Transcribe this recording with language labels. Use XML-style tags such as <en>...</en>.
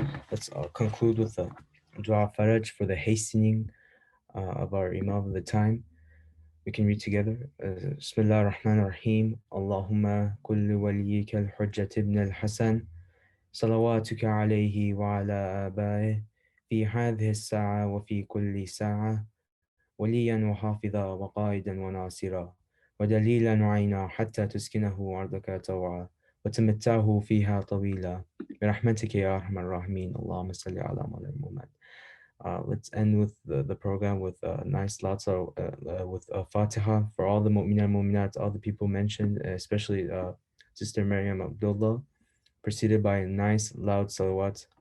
<en>Let's conclude with the dua faraj for the hastening of our Imam of the time. We can read together.</en> <ar>Bismillah ar-Rahman ar-Rahim. Allahumma kulli waliyika al-Hujjat ibn al-Hasan صلواتك عليه وعلى آبائه في هذه الساعة وفي كل ساعة وليا وحافظا وقائدا وناصرا ودليلا وعينا حتى تسكنه أرضك طوعا وتمتعه فيها طويلا برحمتك يا أرحم الراحمين. اللهم صل على محمد.</ar> <en>Let's end with the program with nice lots of with Fatiha for all the mu'mina mu'minat, all the people mentioned, especially Sister Mariam Abdullah, preceded by a nice loud salawat.</en>